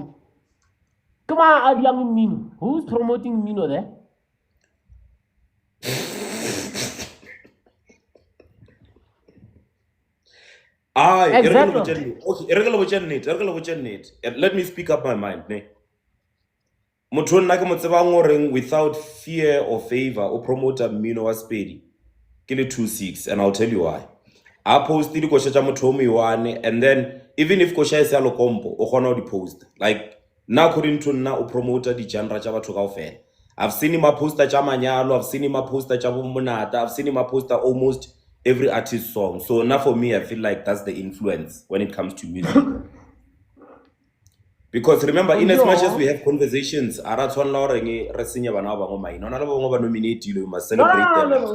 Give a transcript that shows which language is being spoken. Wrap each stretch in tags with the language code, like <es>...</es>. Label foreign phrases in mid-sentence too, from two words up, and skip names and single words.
<en>Come on, Adlang Mino. Who's promoting Mino there? Exactly. Okay, let me speak up my mind.</en> <nso>Motho nna ke mo tsebang goreng</nso> <en>without fear or favor</en> <nso>o promota mmino wa Sepedi ke le 26</nso> <en>and I'll tell you why.</en> <nso>A post di koša tša motho o moiwane</nso> <en>and then even if</en> <nso>koša e se ya lokompo o kgona go di post like nna</nso> <en>according to</en> <nso>nna o promota di genre tša batho kaofela.</nso> <en>I've seen him a poster</en> <nso>tša manyalo,</nso> <en>I've seen him a poster</en> <nso>tša bomonata,</nso> <en>I've seen him a poster almost every artist song. So now for me I feel like that's the influence when it comes to music. Because remember, in as much as we have conversations, we must celebrate them.</en>